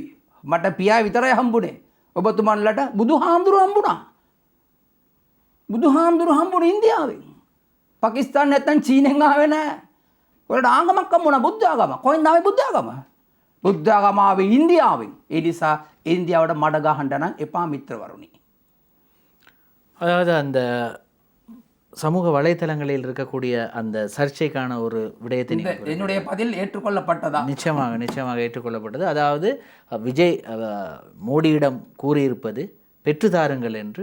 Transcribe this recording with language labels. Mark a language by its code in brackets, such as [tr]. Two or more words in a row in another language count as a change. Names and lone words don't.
[si] මට පියා විතරයි හම්බුනේ. ඔබතුමන්ලට බුදුහාමුදුරුවෝ හම්බුණා. බුදුහාමුදුරුවෝ හම්බුනේ ඉන්දියාවෙන්. පාකිස්තාන නැත්නම් චීනෙන් ආවේ නැහැ. ඔයාලට ආගමක් හම්බුණා බුද්ධ ආගම. කොහෙන්ද ආවේ බුද්ධ ආගම? බුද්ධ ආගම ආවේ ඉන්දියාවෙන්. ඒ නිසා ඉන්දියාවට මඩ ගහන්න නම් එපා මිත්‍රවරුනි. [ta] அதாவது அந்த சமூக வலைத்தளங்களில் இருக்கக்கூடிய அந்த சர்ச்சைக்கான ஒரு விடயத்தை என்னுடைய பதில் ஏற்றுக்கொள்ளப்பட்டதா? நிச்சயமாக ஏற்றுக்கொள்ளப்பட்டது. அதாவது விஜய் மோடியிடம் கூறியிருப்பது பெற்று தாருங்கள் என்று.